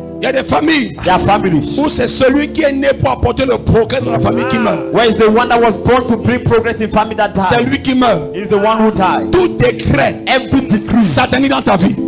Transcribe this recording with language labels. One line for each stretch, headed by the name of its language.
French: Il y a des familles où c'est celui qui est né pour apporter le progrès dans la famille qui meurt.
English: Where is the one that was born to bring progress in family that died?
French: C'est lui qui meurt.
English: Is the one who died.
French: Tout décret satanique dans ta vie,